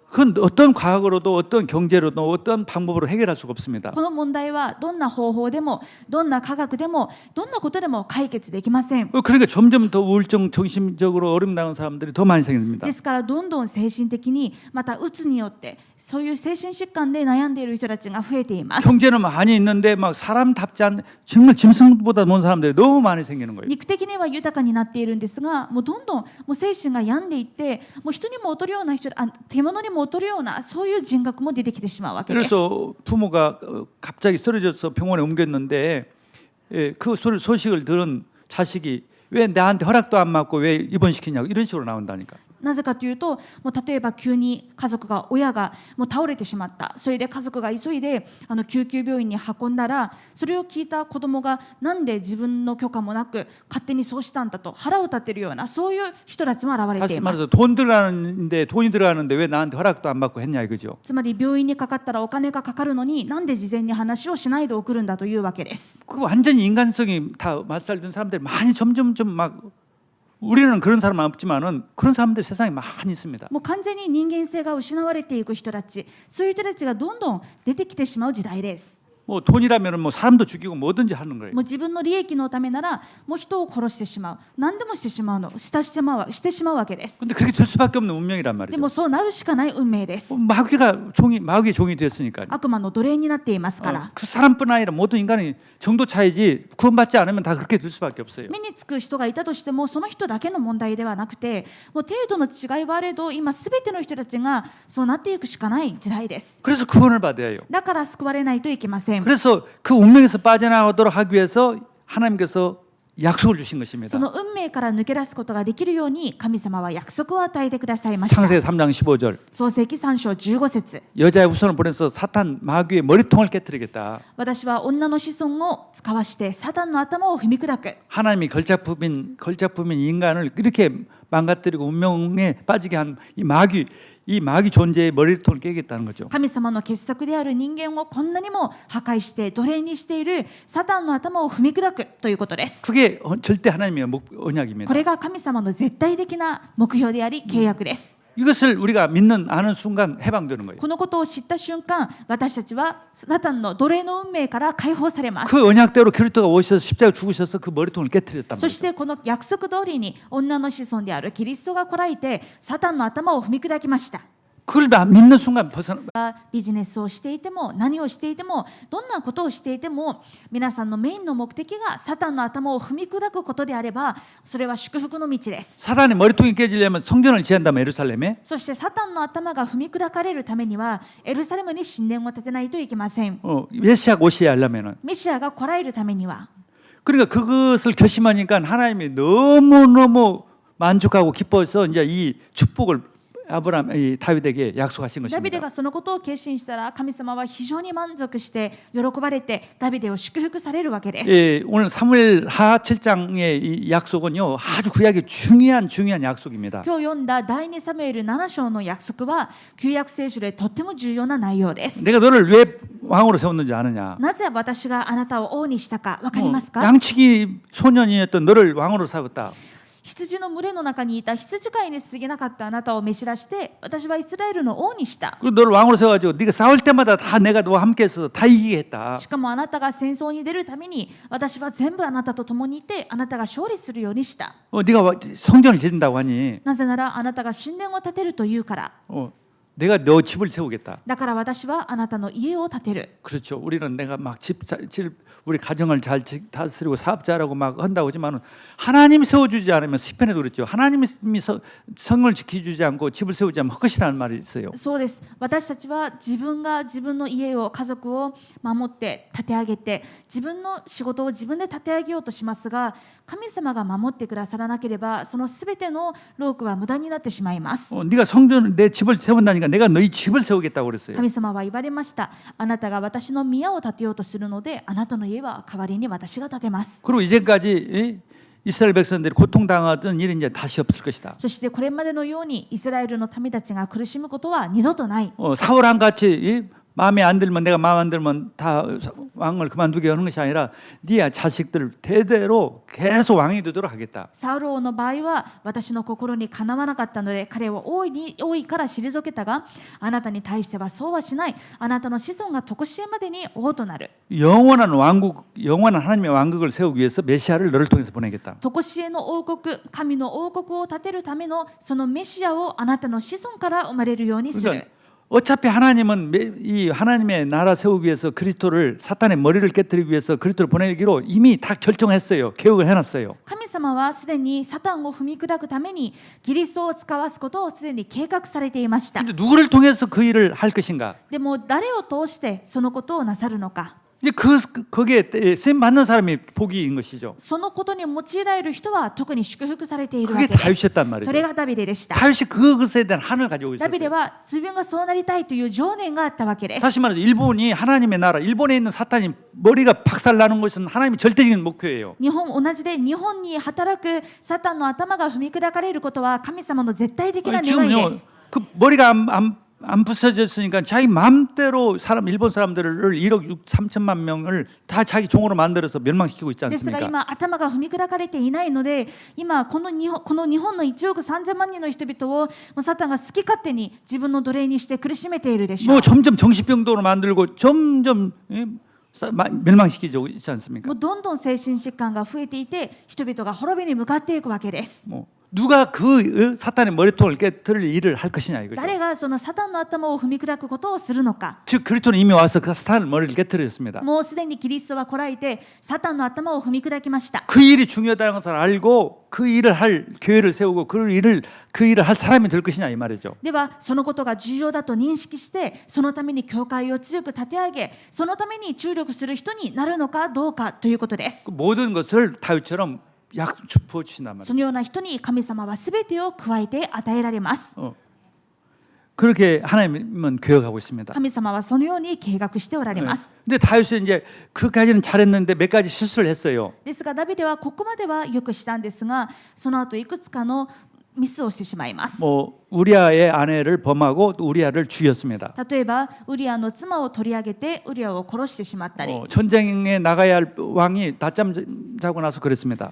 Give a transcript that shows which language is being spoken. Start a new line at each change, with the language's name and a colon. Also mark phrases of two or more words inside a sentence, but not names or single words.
Korean: 그건 어떤 과학으로도 어떤 경제로도 어떤 방법으로 해결할 수가 없습니다.
Japanese: この問題はどんな方法でもどんな科学でもどんなことでも解決できません。
Korean: 그러니까 점점 더 우울증, 정신적으로 어려움 당하는 사람들이 더 많이 생깁니다.
Japanese: ですからどんどん精神的にまたうつによってそういう精神疾患で悩んでいる人たちが増えています。
Korean: 경제는 많이 있는데 막 사람답지 않은 정말 짐승보다 먼 사람들이 너무 많이 생기는 거예요.
Japanese: 肉的には豊かになっているんですが、もうどんどんもう精神が病んでいって、もう人にも劣るような人、獣にも劣るようなそういう人格も出てきてしまうわけです。
Korean: 그래서 부모가 갑자기 쓰러져서 병원에 옮겼는데 그 소식을 들은 자식이 왜 나한테 허락도 안 받고 왜 입원시키냐고 이런 식으로 나온다니까.
Japanese: なぜかというと、もう例えば急に親がもう倒れてしまった。それで家族が急いで救急病院に運んだら、それを聞いた子供がなんで自分の許可もなく勝手にそうしたんだと腹を立てるようなそういう人たちも現れています。
Korean: 돈이 들어가는데 왜 나한테 허락도 안 받고 했냐 이거죠.
Japanese: つまり病院にかかったらお金がかかるのになんで事前に話をしないで送るんだというわけです。
Korean: 그 완전히 인간성이 다 맞살든 사람들이 많이 점점 막 우리는 그런 사람은 없지만은 그런 사람들 세상에 많이 있습니다.
Japanese: もう完全に人間性が失われていく人たち、そういう人たちがどんどん出てきてしまう時代です。
Korean: 뭐 돈이라면은 뭐 사람도 죽이고 뭐든지 하는 거예요.
Japanese: もう自分の利益のためならもう人を殺してしまう、何でもしてしまうしてしまうわけです。
Korean: 근데 그렇게 될 수밖에 없는 운명이란
Japanese: で
Korean: 말이죠.
Japanese: もそうなるしかない運命です。
Korean: 마귀의 종이 됐으니까요.
Japanese: 悪魔の奴隷になっていますから。
Korean: 그 사람뿐 아니라 모든 인간이 정도 차이지 구원받지 않으면 다 그렇게 될 수밖에 없어요.
Japanese: 目につく人がいたとしてもその人だけの問題ではなくて、もう程度の違いはあれど今すべての人たちがそうなっていくしかない時代です。
Korean: 그래서 구원을 받아야 해요.
Japanese: だから救われないといけません。
Korean: 그래서 그 운명에서 빠져나오도록 하기 위해서 하나님께서 약속을 주신 것입니다.
Japanese: その運命から抜け出すことができるように神様は約束を与えてくださいました。
Korean: 창세기 3장 15절
Japanese: 創世記3章15節
Korean: 여자의 후손을 보내서 사탄 마귀의 머리통을 깨뜨리겠다.
Japanese: 私は女の子孫を使わしてサタンの頭を踏み砕く。
Korean: 하나님이 걸작품인 인간을 이렇게 망가뜨리고 운명에 빠지게 한 이 마귀 존재의 머리통을 깨겠다는 거죠.
Japanese: 神様の傑作である人間をこんなにも破壊して奴隷にしているサタンの頭を踏み砕くということです。
Korean: 그게 절대 하나님의 언약입니다.
Japanese: これが神様の絶対的な目標であり契約です。
Korean: 이것을 우리가 믿는 아는 순간 해방되는 거예요.
Japanese: このことを知った瞬間、私たちはサタンの奴隷の運命から解放されます。
Korean: 그 언약대로 그리스도가 오셔서 십자가 죽으셔서 그 머리통을 깨뜨렸단
Japanese: そし
Korean: 말이죠.
Japanese: てこの約束通りに女の子孫であるキリストが来られてサタンの頭を踏み砕きました。
Korean: 그걸 믿는 순간 벗어나
Japanese: ビジネスをしていても何をしていてもどんなことをしていても皆さんのメインの目的がサタンの頭を踏み砕くことであればそれは祝福の道です。
Korean: 사단의 머리통이 깨지려면 성전을 지한다면 예루살렘에
Japanese: そしてサタンの頭が踏み砕かれるためにはエルサレムに神殿を建てないといけません。
Korean: 메시아가 오셔야 하려면은
Japanese: メシアが来られるためには
Korean: 그러니까 그것을 결심하니까 하나님이 너무너무 만족하고 기뻐서 이제 이 축복을 아브라함 다윗에게 약속하신
Japanese: ダビデ
Korean: 것입니다.
Japanese: がそのことを決心したら神様は非常に満足して喜ばれてダビデを祝福されるわけです。
Korean: 예, 오늘 사무엘하 7장의 이 약속은요 아주 구약의 중요한 약속입니다.
Japanese: 今日読んだ第2サムエル7章の約束は旧約聖書でとっても重要な内容です。
Korean: 내가 너를 왜 왕으로 세웠는지 아느냐?
Japanese: なぜ私があなたを王にしたか分かりますか？
Korean: 양치기 소년이었던 너를 왕으로 세웠다.
Japanese: 羊の群れの中にいた羊飼いに過ぎなかったあなたを召し出して私はイスラエルの王にした。
Korean: 그리고 너를 왕으로 세워가지고 네가 싸울 때마다 다 내가 너와 함께해서 다 이기게 했다.
Japanese: しかもあなたが戦争に出るために私は全部あなたと共にいてあなたが勝利するようにした。
Korean: 네가 성전을 짓는다고 하니
Japanese: なぜならあなたが神殿を建てるというから。
Korean: 내가 너 집을 세우겠다.
Japanese: だから私はあなたの家を建てる。
Korean: 그렇죠. 우리는 내가 막 우리 가정을 잘 다스리고 사업자라고 막 한다고 하지만 하나님이 세워주지 않으면 시편에도 그랬죠. 하나님이 성을 지켜주지 않고 집을 세우지 않으면 헛것이라는 말이 있어요.
Japanese: そうです。私たちは自分が自分の家を家族を守って立て上げて自分の仕事を自分で立て上げようとしますが神様が守ってくださらなければそのすべての労苦は無駄になってしまいます。
Korean: 네가 성전 내 집을 세운다니까 내가 너희 집을 세우겠다고 그랬어요.
Japanese: 神様は言われました。あなたが私の宮を建てようとするのであなたの家は代わりに私が建てます。
Korean: 그리고 이제까지 이스라엘 백성들이 고통당하던 일이 이제 다시 없을 것이다.
Japanese: そしてこれまでのようにイスラエルの民たちが苦しむことは二度とない。
Korean: 사울왕 같이 마음에 안 들면 내가 마음 안 들면 다 왕을 그만두게 하는 것이 아니라 네 자식들 대대로 계속 왕이 되도록 하겠다.
Japanese: サウル王の場合は私の心にかなわなかったので彼を王位から退けたがあなたに対してはそうはしない。あなたの子孫が常しえまでに王となる。
Korean: 영원한 하나님의 왕국을 세우기 위해서 메시아를 너를 통해서 보내겠다.
Japanese: 常しえの王国、神の王国を建てるためのそのメシアをあなたの子孫から生まれるようにする。
Korean: 어차피 하나님은 이 하나님의 나라 세우기 위해서 그리스도를 사탄의 머리를 깨뜨리기 위해서 그리스도를 보내기로 이미 다 결정했어요. 계획을 해놨어요.
Japanese: 神様はすでにサタンを踏み砕くためにキリストを使わすことをすでに計画されていました。
Korean: 근데 누구를 통해서 그 일을 할 것인가?
Japanese: でも誰を通してそのことをなさるのか。
Korean: 이제 거기에 쓰임 받는 사람이 복이인 것이죠.
Japanese: そのことに用いられる人は特に祝福されているわ
Korean: 그게
Japanese: けです。
Korean: 다윗이었단 말이죠.
Japanese: それがダビデでした。
Korean: 다윗이 그것에 대한 한을 가지고
Japanese: ダビデ
Korean: 있었어요.
Japanese: は自分がそうなりたいという情念があったわけです。
Korean: 다시 말해서 일본이 하나님의 나라, 일본에 있는 사탄이 머리가 박살나는 것은 하나님의 절대적인 목표예요.
Japanese: 日本同じで日本に働くサタンの頭が踏み砕かれることは神様の絶対的な願い
Korean: 지금요,
Japanese: です。
Korean: 그 머리가 안 부서졌으니까 자기 마음대로 일본 사람들을 1억 3천만 명을 다 자기 종으로 만들어서 멸망시키고 있지
Japanese: ですが
Korean: 않습니까?
Japanese: 今頭が踏み砕かれていないので今この日本の1億3000万人の人々をもうサタンが好き勝手に自分の奴隷にして苦しめているでしょう。
Korean: 뭐 점점 정신병도로 만들고 점점 멸망시키고 있지 않습니까?
Japanese: もうどんどん精神疾患が増えていて人々が滅びに向かっていくわけです。
Korean: 뭐 누가 그 사탄의 머리통을 깨뜨릴 일을 할 것이냐 이거죠.
Japanese: 誰がそのサタンの頭を踏み砕くことをするのか。
Korean: 즉 그리스도는 이미 와서 그 사탄의 머리를 깨뜨렸습니다.
Japanese: もうすでにキリストは来られてサタンの頭を踏み砕きました。
Korean: 그 일이 중요하다는 것을 알고 그 일을 할 교회를 세우고 그 일을 할 사람이 될 것이냐 이 말이죠.
Japanese: ではそのことが重要だと認識してそのために教会を強く立て上げそのために注力する人になるのかどうかということです。
Korean: 그 모든 것을 다윗처럼 약 부어 주신단 말이에요.
Japanese: そのような人に神様はすべてを加えて与えられます。
Korean: 그렇게 하나님은 계획하고 있습니다.
Japanese: 神様はそのように計画しておられます。
Korean: 근데 다윗은 이제 그까지는 잘했는데 몇 가지 실수를 했어요.
Japanese: ですがダビデはここまではよくしたんですが、その後いくつかのミスをしてしまいます。
Korean: 뭐 우리아의 아내를 범하고 또 우리아를 죽였습니다.
Japanese: 例えばウリアの妻を取り上げてウリアを殺してしまったり、
Korean: 전쟁에 나가야 할 왕이 낮잠 자고 나서 그랬습니다.